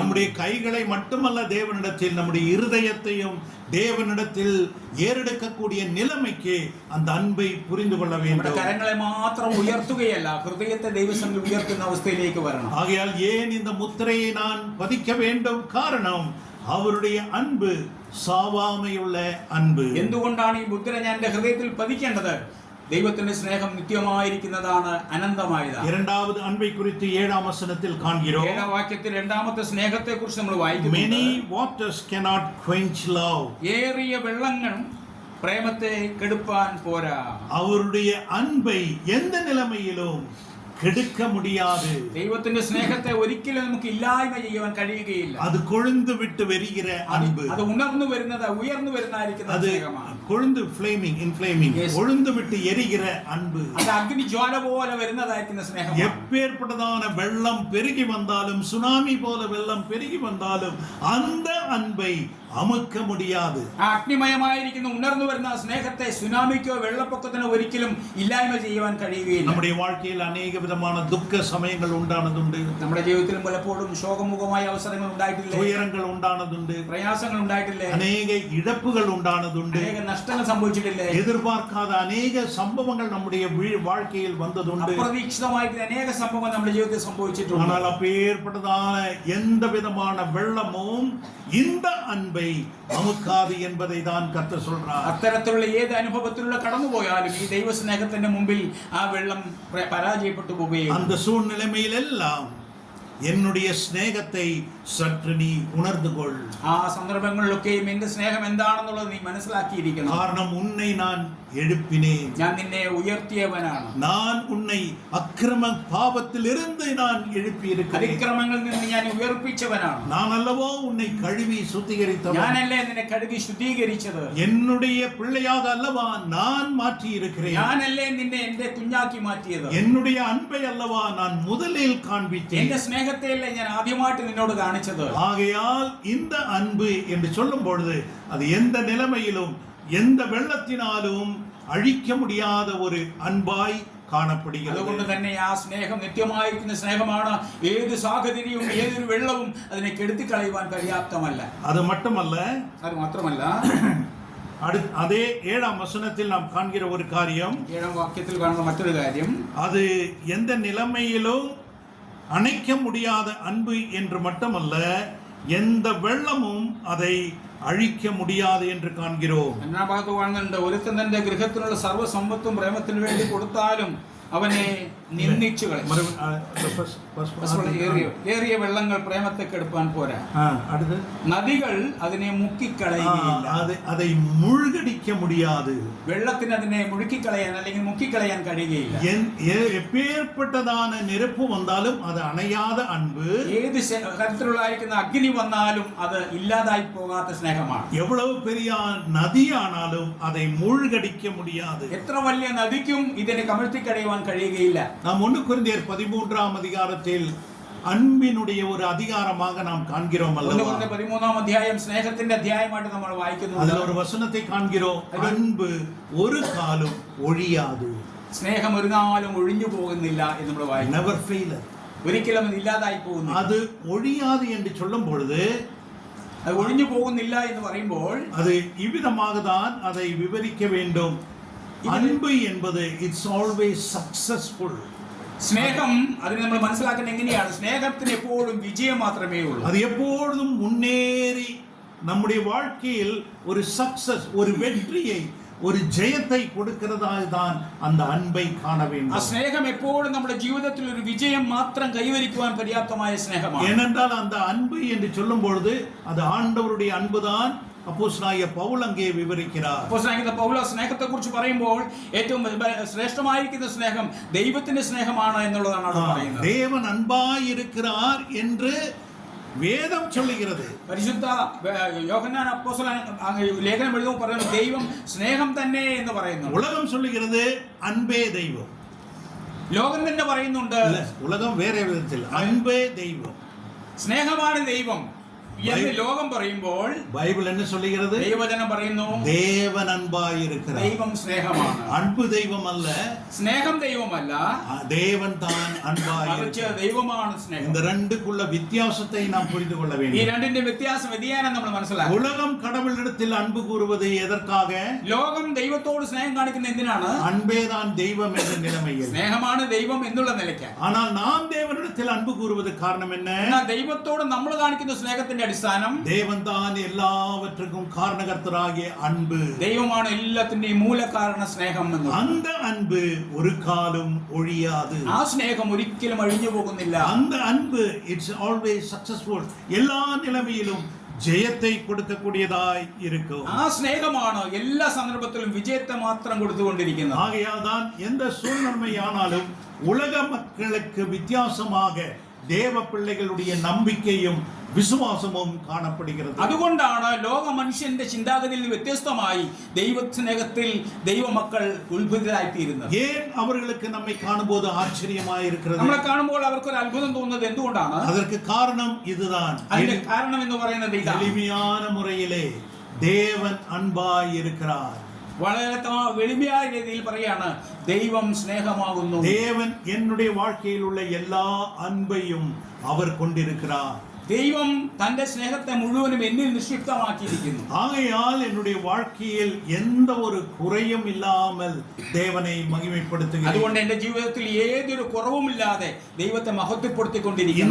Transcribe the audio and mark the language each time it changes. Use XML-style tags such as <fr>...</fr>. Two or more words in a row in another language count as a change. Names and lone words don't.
<ta>நம்முடைய கைகளை மட்டுமல்ல, தேவனிடத்தில் நம்முடைய இருதயத்தையும் தேவனிடத்தில் ஏறெடுக்கக்கூடிய நிலைமைக்கு அந்த அன்பை புரிந்து கொள்ள</ta> <ml>നമ്മുടെ</ml> <ta>வேண்டும்.</ta> <ml>കരങ്ങളെ മാത്രം ഉയർത്തുകയല്ല, ഹൃദയത്തെ ദൈവസന്നിധിയിൽ ഉയർത്തുന്ന അവസ്ഥയിലേക്ക് വരണം.</ml> <ta>ஆகையால் ஏன் இந்த முத்திரையை நான் பதிக்க வேண்டும்? காரணம், அவருடைய அன்பு சாவாமையுள்ள அன்பு.</ta> <ml>എന്തുകൊണ്ടാണ് ഈ മുദ്ര ഞാൻ എൻ്റെ ഹൃദയത്തിൽ പതിക്കേണ്ടത്? ദൈവത്തിന്റെ സ്നേഹം നിത്യമായിരിക്കുന്നതാണ്, അനന്തമായതാണ്.</ml> <ta>இரண்டாவது அன்பை குறித்து 7ஆம் வசனத்தில் காண்கிறோம்.</ta> <ml>7ஆം വാക്യത്തിൽ രണ്ടാമത്തെ സ്നേഹത്തെ കുറിച്ച് നമ്മൾ വായിക്കുന്നു.</ml> <en>Many waters cannot quench love.</en> <ml>ഏറിയ വെള്ളങ്ങൾ പ്രേമത്തെ കെടുപ്പാൻ പോരാ.</ml> <ta>அவருடைய அன்பை எந்த நிலைமையிலும் கெடுக்க முடியாது.</ta> <ml>ദൈവത്തിന്റെ സ്നേഹത്തെ ഒരിക്കലും നമുക്ക് ഇല്ലായ്മ ചെയ്യുവാൻ കഴിയുകയില്ല.</ml> <ta>அது கொழுந்து விட்டு வெறிகிற அன்பு.</ta> <ml>അത് ഉണർന്നു വരുന്നത്, ഉയർന്നു വരുന്നതായിരിക്കുന്ന</ml> <ta>அது</ta> <ml>സ്നേഹമാണ്.</ml> <ta>கொழுந்து inflaming</ta> <en>Yes.</en> <ta>கொழுந்து விட்டு எரிகிற அன்பு.</ta> <ml>അത് അഗ്നി ജ്വാല പോലെ വരുന്നതായിരിക്കുന്ന സ്നേഹമാണ്.</ml> <ta>எப்பேற்பட்டதான வெள்ளம் பெருகி வந்தாலும், சுனாமி போல வெள்ளம் பெருகி வந்தாலும் அந்த அன்பை அமுக்க முடியாது.</ta> <ml>ആ അഗ്നിമയമായിരിക്കുന്ന ഉണർന്നു വരുന്ന സ്നേഹത്തെ സുനാമിക്കോ വെള്ളപ്പൊക്കത്തിനോ ഒരിക്കലും ഇല്ലായ്മ ചെയ്യുവാൻ കഴിയുകയില്ല.</ml> <ta>நம்முடைய வாழ்க்கையில் அநேக விதமான துக்க சமயங்கள் உண்டானதுண்டு.</ta> <ml>നമ്മുടെ ജീവിതത്തിലും പലപ്പോഴും ശോകമുഖമായ അവസരങ്ങൾ ഉണ്ടായിട്ടില്ലേ?</ml> <ta>துயரங்கள் உண்டானதுண்டு.</ta> <ml>പ്രയാസങ്ങൾ ഉണ്ടായിട്ടില്ലേ?</ml> <ta>அநேக இழப்புகள் உண்டானதுண்டு.</ta> <ml>അനേക നഷ്ടങ്ങൾ സംഭവിച്ചിട്ടില്ലേ?</ml> <ta>எதிர்பார்க்காத அநேக சம்பவங்கள் நம்முடைய வாழ்க்கையில் வந்ததுண்டு.</ta> <ml>അപ്രതീക്ഷിതമായിട്ട് അനേക സംഭവങ്ങൾ നമ്മുടെ ജീവിതത്തിൽ സംഭവിച്ചിട്ടുണ്ട്.</ml> <ta>ஆனால் அப்பேற்பட்டதான எந்த விதமான வெள்ளமும் இந்த அன்பை அமுக்காது என்பதை தான் கர்த்தர் சொல்றார்.</ta> <ml>അത്തരത്തിലുള്ള ഏത് അനുഭവത്തിലൂടെ കടന്നുപോയാലും ഈ ദൈവസ്നേഹത്തിന്റെ മുമ്പിൽ ആ വെള്ളം പരാജയപ്പെട്ടു പോവുകയും</ml> <ta>அந்த சூழ்நிலைமையிலெல்லாம் என்னுடைய സ്നേഹத்தை சற்று நீ உணர்ந்து கொள்.</ta> <ml>ആ സന്ദർഭങ്ങളിലൊക്കെയും എന്റെ സ്നേഹം എന്താണെന്നുള്ളത് നീ മനസ്സിലാക്കിയിരിക്കണം.</ml> <ta>காரணம், உன்னை நான் எழுப்பினேன்.</ta> <ml>ഞാൻ നിന്നെ ഉയർത്തിയവനാണ്.</ml> <ta>நான் உன்னை அக்கிரம பாவத்திலிருந்து நான் எழுப்பி இருக்கிறேன்.</ta> <ml>അതിക്രമങ്ങളിൽ നിന്ന് ഞാൻ ഉയർപ്പിച്ചവനാണ്.</ml> <ta>நான் அல்லவோ உன்னை கழுவி சுத்திகரித்தவன்.</ta> <ml>ഞാനല്ലേ നിന്നെ കഴുകി ശുദ്ധീകരിച്ചത്.</ml> <ta>என்னுடைய பிள்ளையாக அல்லவா நான் மாற்றி இருக்கிறேன்.</ta> <ml>ഞാനല്ലേ നിന്നെ എന്റെ കുഞ്ഞാക്കി മാറ്റിയത്.</ml> <ta>என்னுடைய அன்பை அல்லவா நான் முதலில் காண்பித்தேன்.</ta> <ml>എന്റെ സ്നേഹത്തെയല്ലേ ഞാൻ ആദ്യമായിട്ട് നിന്നോട് കാണിച്ചത്.</ml> <ta>ஆகையால் இந்த அன்பு என்று சொல்லும் பொழுது அது எந்த நிலைமையிலும் எந்த வெள்ளத்தினாலும் அழிக்க முடியாத ஒரு அன்பாய் കാണപ്പെടുகிறது.</ta> <ml>അതുകൊണ്ട് തന്നെ ആ സ്നേഹം നിത്യമായിരിക്കുന്ന സ്നേഹമാണ്. ഏത് സാഹചര്യവും ഏതൊരു വെള്ളവും അതിനെ കെടുത്തി കളയുവാൻ പര്യാപ്തമല്ല.</ml> <ta>அது மட்டுமல்ல,</ta> <ml>അത് മാത്രമല്ല,</ml> <ta>அதே 7ஆம் வசனத்தில் நாம் காண்கிற ஒரு காரியம்,</ta> <ml>7ஆം വാക്യത്തിൽ കാണുന്ന മറ്റൊരു കാര്യം,</ml> <ta>அது எந்த நிலைமையிலும் அணைக்க முடியாத அன்பு என்று மட்டுமல்ல, எந்த வெள்ளமும் அதை அழிக்க முடியாது என்று காண்கிறோம்.</ta> <ml>രണ്ടാം ഭാഗത്ത് കാണുന്നുണ്ട്, ഒരുത്തൻ തന്റെ ഗൃഹത്തിലുള്ള സർവ്വസമ്പത്തും പ്രേമത്തിന് വേണ്ടി കൊടുത്താലും അവനെ നിന്ദിച്ചു കളയും. ഏറിയ വെള്ളങ്ങൾ പ്രേമത്തെ കെടുപ്പാൻ പോരാ,</ml> <ta>அடுத்து</ta> <ml>നദികൾ അതിനെ മുക്കിക്കളയുകയില്ല.</ml> <ta>அதை மூழ்கடிக்க முடியாது.</ta> <ml>വെള്ളത്തിന് അതിനെ മുഴുക്കിക്കളയാൻ അല്ലെങ്കിൽ മുക്കിക്കളയാൻ കഴിയുകയില്ല.</ml> <ta>எப்பேற்பட்டதான நெருப்பு வந்தாலும் அது அணையாத அன்பு,</ta> <ml>ഏത് തരത്തിലുള്ളായിരിക്കുന്ന അഗ്നി വന്നാലും അത് ഇല്ലാതായി പോകാത്ത സ്നേഹമാണ്.</ml> <ta>எவ்வளவு பெரிய நதியானாலும் அதை மூழ்கடிக்க முடியாது.</ta> <ml>എത്ര വലിയ നദിക്കും ഇതിനെ കമഴ്ത്തിക്കളയുവാൻ കഴിയുകയില്ല.</ml> <ta>நாம் 1 கொரிந்தியர் 13ஆம் அதிகாரத்தில் அன்பினுடைய ஒரு அதிகாரமாக நாம் காண்கிறோம் அல்லவா?</ta> <ml>13ஆம் അധ്യായം സ്നേഹത്തിന്റെ അധ്യായമായിട്ട് നമ്മൾ വായിക്കുന്നു.</ml> <ta>அதில் ஒரு வசனத்தை காண்கிறோம், அன்பு ஒரு காலம் ஒழியாது.</ta> <ml>സ്നേഹം ഒരു നാളും ഒഴിഞ്ഞു പോകുന്നില്ല എന്ന് നമ്മൾ വായിക്കുന്നു.</ml> <en>never fail.</en> <ml>ഒരിക്കലും അത് ഇല്ലാതായി പോകുന്നു.</ml> <ta>அது ஒழியாது என்று சொல்லும் பொழுது, அது ஒழிஞ்சு</ta> <ml>പോകുന്നില്ല എന്ന് പറയുമ്പോൾ</ml> <ta>அது இவ்விதமாக தான் அதை விவரிக்க வேண்டும். அன்பு என்பது</ta> <en>it's always successful.</en> <ml>സ്നേഹം അതിനെ നമ്മൾ മനസ്സിലാക്കുന്നത് എങ്ങനെയാണ്? സ്നേഹത്തിന് എപ്പോഴും വിജയം മാത്രമേ ഉള്ളൂ.</ml> <ta>அது எப்பொழுதும் முன்னேறி நம்முடைய வாழ்க்கையில் ஒரு சக்சஸ், ஒரு வெற்றியை, ஒரு ஜெயத்தை கொடுக்கிறதாக தான் அந்த அன்பை காண வேண்டும்.</ta> <ml>ആ സ്നേഹം എപ്പോഴും നമ്മുടെ ജീവിതത്തിൽ ഒരു വിജയം മാത്രം കൈവരിക്കുവാൻ പര്യാപ്തമായ സ്നേഹമാണ്.</ml> <ta>ஏனென்றால் அந்த அன்பு என்று சொல்லும் பொழுது அது ஆண்டவருடைய அன்புதான். அப்போஸ்தலனாகிய பவுல் அங்கே விவரிக்கிறார்.</ta> <ml>അപ്പോസ്തലനായ പൗലോസ് സ്നേഹത്തെ കുറിച്ച് പറയുമ്പോൾ ഏറ്റവും ശ്രേഷ്ഠമായിരിക്കുന്ന സ്നേഹം ദൈവത്തിന്റെ സ്നേഹമാണ് എന്നുള്ളതാണ് അവിടെ പറയുന്നത്.</ml> <ta>தேவன் அன்பாய் இருக்கிறார் என்று வேதம் சொல்லுகிறது.</ta> <ml>പരിശുദ്ധ യോഹന്നാൻ അപ്പോസ്തലൻ ലേഖനം എഴുതുമ്പോൾ പറയുന്നു ദൈവം സ്നേഹം തന്നെ എന്ന് പറയുന്നു.</ml> <ta>உலகம் சொல்லுகிறது அன்பே தெய்வம்.</ta> <ml>ലോകം തന്നെ പറയുന്നുണ്ട്,</ml> <ta>உலகம் வேற விதத்தில் அன்பே தெய்வம்,</ta> <ml>സ്നേഹമാണ് ദൈവം എന്ന് ലോകം പറയുമ്പോൾ</ml> <ta>ബൈബിൾ என்ன சொல்லுகிறது?</ta> <ml>ദൈവവചനം പറയുന്നു</ml> <ta>தேவன் அன்பாய் இருக்கிறார்.</ta> <ml>ദൈവം സ്നേഹമാണ്.</ml> <ta>அன்பு தெய்வம் அல்ல,</ta> <ml>സ്നേഹം ദൈവമല്ല,</ml> <ta>தேவன் தான் அன்பாய் இருக்கிறார்.</ta> <ml>ദൈവമാണ് സ്നേഹം.</ml> <ta>இந்த ரெண்டுக்குள்ள வித்தியாசத்தை நாம் புரிந்து கொள்ள</ta> <ml>ഈ</ml> <ta>வேண்டும்.</ta> <ml>രണ്ടിന്റെ വ്യത്യാസം നമ്മൾ മനസ്സിലാക്കണം.</ml> <ta>உலகம் கடவுளிடத்தில் அன்பு கூறுவது எதற்காக?</ta> <ml>ലോകം ദൈവത്തോട് സ്നേഹം കാണിക്കുന്ന എന്തിനാണ്?</ml> <ta>அன்பே தான் தெய்வம் என்ற நிலைமையில்.</ta> <ml>സ്നേഹമാണ് ദൈവം എന്നുള്ള നിലയ്ക്ക്.</ml> <ta>ஆனால் நாம் தேவனிடத்தில் அன்பு கூறுவது காரணம் என்ன?</ta> <ml>എന്നാൽ ദൈവത്തോട് നമ്മൾ കാണിക്കുന്ന സ്നേഹത്തിന്റെ അടിസ്ഥാനം</ml> <ta>தேவன் தான் எல்லாவற்றுக்கும் காரணகர்த்தராகிய அன்பு.</ta> <ml>ദൈവമാണ് എല്ലാത്തിന്റെയും മൂലകാരണ സ്നേഹം എന്ന്.</ml> <ta>அந்த அன்பு ஒரு காலம் ஒழியாது.</ta> <ml>ആ സ്നേഹം ഒരിക്കലും അഴിഞ്ഞു പോകുന്നില്ല.</ml> <ta>அந்த அன்பு</ta> <en>it's always successful.</en> <ta>எல்லா நிலைமையிலும் ஜெயத்தை கொடுக்கக்கூடியதாய் இருக்கும்.</ta> <ml>ആ സ്നേഹമാണ് എല്ലാ സന്ദർഭത്തിലും വിജയത്തെ മാത്രം കൊടുത്തുകൊണ്ടിരിക്കുന്നത്.</ml> <ta>ஆகையால் தான் எந்த சூழ்நிலையானாலும் உலக மக்களுக்கு வித்தியாசமாக தேவ பிள்ளைகளுடைய நம்பிக்கையும் விசுவாசமும் காணப்படுகிறது.</ta> <ml>അതുകൊണ്ടാണ് ലോക മനുഷ്യന്റെ ചിന്താഗതിയിൽ വ്യത്യസ്തമായി ദൈവ സ്നേഹത്തിൽ ദൈവമക്കൾ ഉത്ഭുതരായിത്തീരുന്നത്.</ml> <ta>ஏன் அவர்களுக்கு நம்மை காணும்போது ஆச்சரியமாக இருக்கிறது?</ta> <ml>നമ്മളെ കാണുമ്പോൾ അവർക്ക് ഒരു അത്ഭുതം തോന്നുന്നത് എന്തുകൊണ്ടാണ്?</ml> <ta>அதற்கு காரணம் இதுதான்.</ta> <ml>അതിന്റെ കാരണം എന്ന് പറയുന്നത് ഇതാണ്.</ml> <ta>எளிமையான முறையிலே தேவன் அன்பாய் இருக்கிறார்.</ta> <ml>വളരെ എളിമയായ രീതിയിൽ പറയാണ് ദൈവം സ്നേഹമാകുന്നു.</ml> <ta>தேவன் என்னுடைய வாழ்க்கையில் உள்ள எல்லா அன்பையும் அவர் கொண்டிருக்கிறார்.</ta> <ml>ദൈവം തന്റെ സ്നേഹത്തെ മുഴുവനും എന്നിൽ നിക്ഷിപ്തമാക്കിയിരിക്കുന്നു.</ml> <ta>ஆகையால் என்னுடைய வாழ்க்கையில் எந்த ஒரு குறையும் இல்லாமல் தேவனை மகிமைப்படுத்துகிறேன்.</ta> <ml>അതുകൊണ്ട് എന്റെ ജീവിതത്തിൽ ഏതൊരു കുറവുമില്ലാതെ ദൈവത്തെ മഹത്വപ്പെടുത്തിക്കൊണ്ടിരിക്കുന്നു.</ml>